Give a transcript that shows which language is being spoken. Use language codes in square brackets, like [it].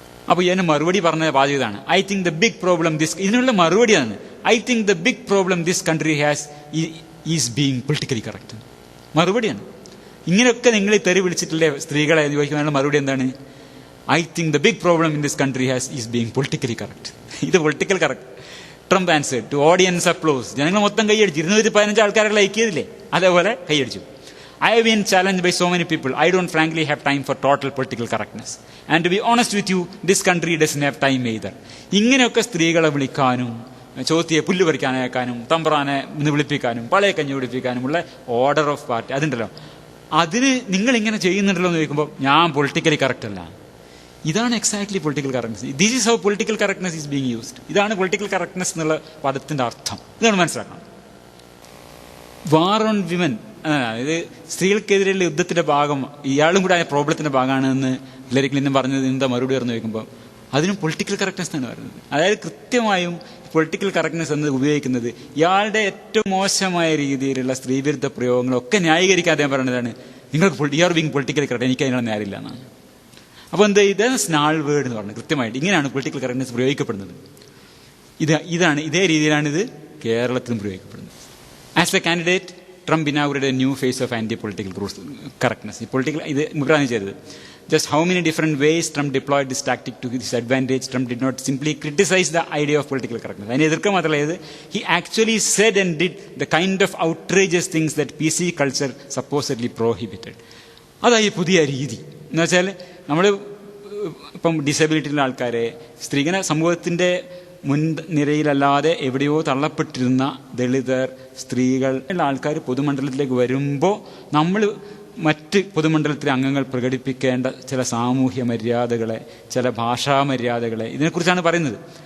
[ml] അപ്പോൾ ഇതിന് മറുപടി പറഞ്ഞ ബാധ്യതയാണ്. [en] I think the big problem [ml] ഇതിനുള്ള മറുപടിയാണ്, [en] I think the big problem this country has is being politically correct. മറുപടിയാണ്. [ml] ഇങ്ങനെയൊക്കെ നിങ്ങൾ തെറി വിളിച്ചിട്ടില്ലേ സ്ത്രീകളെ ചോദിക്കുന്നതിനുള്ള മറുപടി എന്താണ്? [en] I think the big problem in this country is being politically correct. [ml] ഇത് political correct. [en] Trump answered to audience applause. [ml] ജനങ്ങൾ മൊത്തം കൈയടിച്ചു. 215 ആൾക്കാരെ ലൈക്ക് ചെയ്തില്ലേ, അതേപോലെ കൈയടിച്ചു. [en] I have been challenged by so many people. I don't frankly have time for total political correctness. And to be honest with you, this country doesn't have time either. [ml] ഇങ്ങനെയൊക്കെ സ്ത്രീകളെ വിളിക്കാനും ചോത്തിയെ പുല്ല് പറിക്കാനേക്കാനും തമ്പ്രാനെ വിളിപ്പിക്കാനും പഴയ കഞ്ഞി വിളിപ്പിക്കാനുമുള്ള [en] order of party [ml] അതുണ്ടല്ലോ, അതിന് നിങ്ങൾ ഇങ്ങനെ ചെയ്യുന്നുണ്ടല്ലോ എന്ന് ചോദിക്കുമ്പോൾ ഞാൻ പൊളിറ്റിക്കലി കറക്റ്റ് അല്ല. ഇതാണ് [en] Exactly political correctness. This is how political correctness is being used. [ml] ഇതാണ് പൊളിറ്റിക്കൽ കറക്റ്റ്നസ് എന്നുള്ള പദത്തിന്റെ അർത്ഥം. ഇതാണ് മനസ്സിലാക്കണം. [en] war on women, [ml] ഇത് സ്ത്രീകൾക്കെതിരെയുള്ള യുദ്ധത്തിന്റെ ഭാഗം, ഇയാളും കൂടെ ആ പ്രോബ്ലത്തിന്റെ ഭാഗമാണെന്ന് ഹില്ലരി ക്ലിന്റൺ പറഞ്ഞത് എന്താ മറുപടി പറഞ്ഞു ചോദിക്കുമ്പോൾ അതിനും പൊളിറ്റിക്കൽ കറക്റ്റ്നസ് എന്നാണ് പറയുന്നത്. അതായത് കൃത്യമായും പൊളിറ്റിക്കൽ കറക്റ്റ്നസ് എന്ന് ഉപയോഗിക്കുന്നത് ഇയാളുടെ ഏറ്റവും മോശമായ രീതിയിലുള്ള സ്ത്രീവിരുദ്ധ പ്രയോഗങ്ങളൊക്കെ ന്യായീകരിക്കാൻ അദ്ദേഹം പറയുന്നതാണ്, നിങ്ങൾക്ക് [en] you are being political correct, [ml] എനിക്ക് അതിനുള്ള നേരില്ല എന്നാണ്. അപ്പോൾ എന്താ, ഇതാണ് സ്നാൾ വേർഡ് എന്ന് പറഞ്ഞത്. കൃത്യമായിട്ട് ഇങ്ങനെയാണ് പൊളിറ്റിക്കൽ കറക്റ്റ്നസ് പ്രയോഗിക്കപ്പെടുന്നത്. ഇതേ രീതിയിലാണ് ഇത് കേരളത്തിലും പ്രയോഗിക്കപ്പെടുന്നത്. [en] As a candidate Trump inaugurated a new phase of anti-political correctness. [ml] ഇത് മുഖ്യമന്ത്രി ചെയ്തത്. [en] Just how many different ways Trump deployed this tactic to his advantage. Trump did not simply criticize the idea of political correctness. [ml] അതിനെ എതിർക്കുക മാത്രമല്ല, [en] he actually said and did the kind of outrageous things that PC culture supposedly prohibited. [ml] അതായി പുതിയ രീതി എന്ന് വെച്ചാൽ നമ്മൾ ഇപ്പം ഡിസബിലിറ്റിയുള്ള ആൾക്കാരെ, സ്ത്രീകളെ സമൂഹത്തിൻ്റെ മുൻനിരയിലല്ലാതെ എവിടെയോ തള്ളപ്പെട്ടിരുന്ന ദളിതർ, സ്ത്രീകൾ ഉള്ള ആൾക്കാർ പൊതുമണ്ഡലത്തിലേക്ക് വരുമ്പോൾ നമ്മൾ മറ്റ് പൊതുമണ്ഡലത്തിലെ അംഗങ്ങൾ പ്രകടിപ്പിക്കേണ്ട ചില സാമൂഹ്യ മര്യാദകളെ, ചില ഭാഷാ മര്യാദകളെ, ഇതിനെക്കുറിച്ചാണ് പറയുന്നത്.